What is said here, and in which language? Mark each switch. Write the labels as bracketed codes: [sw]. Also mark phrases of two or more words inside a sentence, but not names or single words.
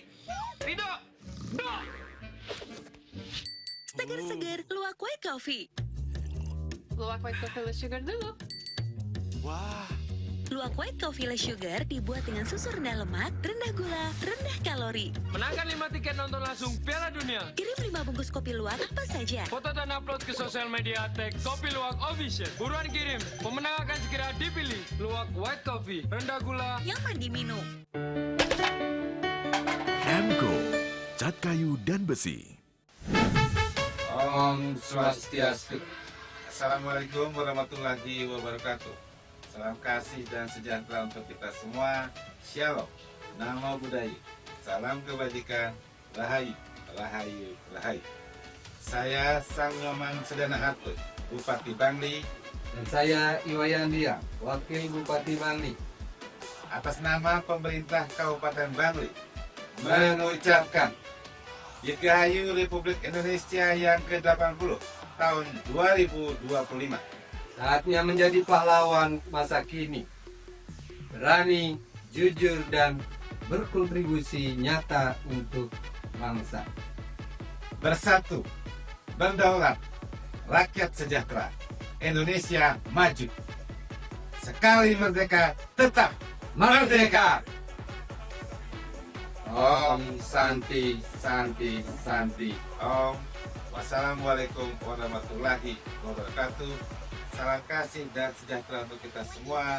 [id] Ridho! Seger-seger, luwak white coffee. Luwak white coffee less sugar dulu. Wah. Luwak white coffee less sugar dibuat dengan susu rendah lemak, rendah gula, rendah kalori. Menangkan 5 tiket nonton langsung Piala Dunia. Kirim 5 bungkus kopi luwak apa saja. Foto dan upload ke sosial media tag Kopi Luwak Official. Buruan kirim, pemenang akan segera dipilih. Luwak white coffee, rendah gula, nyaman diminum. Emco, cat kayu dan besi. [ban] Om Swastiastu. [ar] السلام عليكم ورحمة الله وبركاته. [id] Salam kasih dan sejahtera untuk kita semua. Shalom, [pi] Namo Buddhaya. [id] Salam kebajikan. Rahayu, Rahayu, Rahayu. Saya Sang Nyoman Sedana Harto, Bupati Bangli. Dan saya Iwayan Dia, Wakil Bupati Bangli. Atas nama pemerintah Kabupaten Bangli, mengucapkan Dirgahayu Republik Indonesia yang ke-80 tahun 2025. Saatnya menjadi pahlawan masa kini, berani, jujur, dan berkontribusi nyata untuk bangsa. Bersatu, berdaulat, rakyat sejahtera, Indonesia maju. Sekali merdeka, tetap merdeka. [sa] ॐ शान्ति शान्ति शान्ति ॐ. [ar] والسلام عليكم ورحمة الله وبركاته. [id] Salam kasih dan sejahtera untuk kita semua.